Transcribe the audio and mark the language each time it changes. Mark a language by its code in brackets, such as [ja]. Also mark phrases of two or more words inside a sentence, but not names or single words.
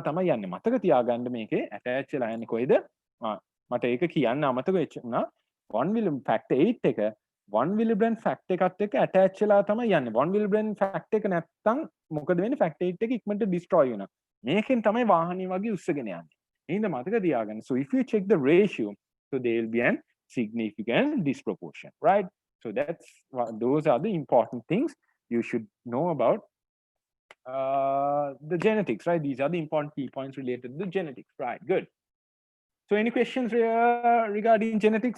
[si] තමයි යන්නේ මතක තියාගන්න මේකේ attach වෙලා යන්නේ කොයිද මට ඒක කියන්න අමතක වෙච්ච උනා 1 [en] Willebrand factor 8 [si] එක 1 [en] Willebrand factor [si] එකත් එක්ක attach වෙලා තමයි යන්නේ 1 [en] Willebrand factor [si] එක නැත්තම් මොකද වෙන්නේ factor 8 එක ඉක්මනට destroy වෙනවා මේකෙන් තමයි වාහනේ වගේ උස්සගෙන යන්නේ එහෙනම් මතක තියාගන්න [en] so if you check the ratio so there will be an significant disproportion right so those are the important things you should know about the genetics, right? These are the important key points related to the genetics, right? Good. So any questions regarding genetics?